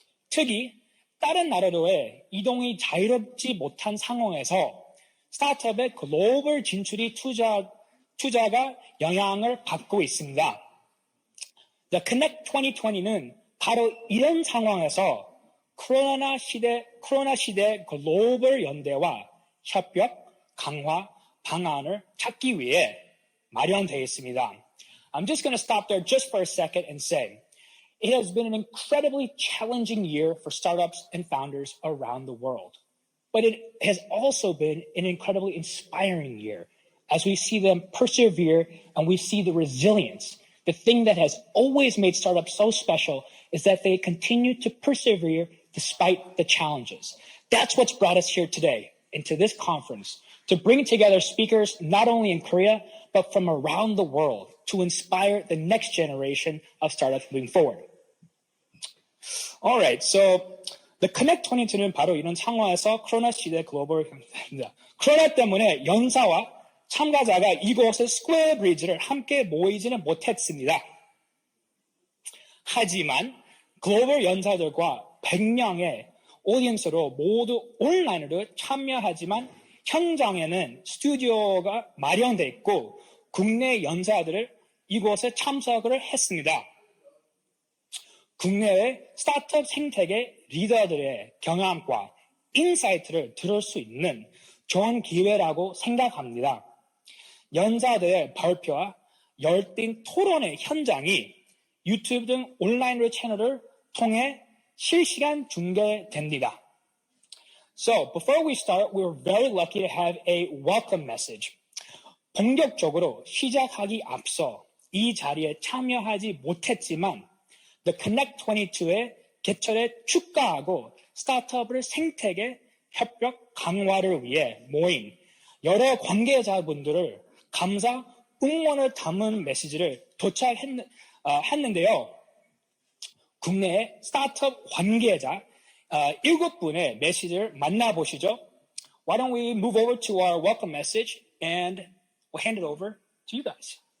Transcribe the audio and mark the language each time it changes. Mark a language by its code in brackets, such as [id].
[ko] 특히 다른 나라로의 이동이 자유롭지 못한 상황에서 스타트업의 글로벌 진출이 투자가 영향을 받고 있습니다. The Connect 2020는 바로 이런 상황에서 코로나 시대 글로벌 연대와 협력, 강화, 방안을 찾기 위해 마련되어 있습니다. [en] I'm just going to stop there just for a second and say, it has been an incredibly challenging year for startups and founders around the world. But it has also been an incredibly inspiring year as we see them persevere and we see the resilience. The thing that has always made startups so special is that they continue to persevere despite the challenges. That's what's brought us here today into this conference, to bring together speakers not only in Korea, but from around the world to inspire the next generation of startups moving forward. All right, so [ko] the Connect 2020는 바로 이런 상황에서 코로나 시대 글로벌 현대입니다. 코로나 때문에 연사와 참가자가 이곳의 스퀘어 브리지를 함께 모이지는 못했습니다. 하지만 글로벌 연사들과 100명의 오디언스로 모두 온라인으로 참여하지만 현장에는 스튜디오가 마련되어 있고 국내 연사들을 이곳에 참석을 했습니다. 국내의 스타트업 생태계 리더들의 경험과 인사이트를 들을 수 있는 좋은 기회라고 생각합니다. 연사들의 발표와 열띤 토론의 현장이 유튜브 등 온라인 채널을 통해 실시간 중계됩니다. [en] So, before we start, we were very lucky to have a welcome message. [ko] 본격적으로 시작하기 앞서 이 자리에 참여하지 못했지만 The Connect 22의 개최에 축하하고 스타트업을 생태계 협력 강화를 위해 모인 여러 관계자분들을 감사, 응원을 담은 메시지를 도착했는데요. 국내의 스타트업 관계자 7분의 메시지를 만나보시죠. [en] Why don't we move over to our welcome message and we'll hand it over to you guys.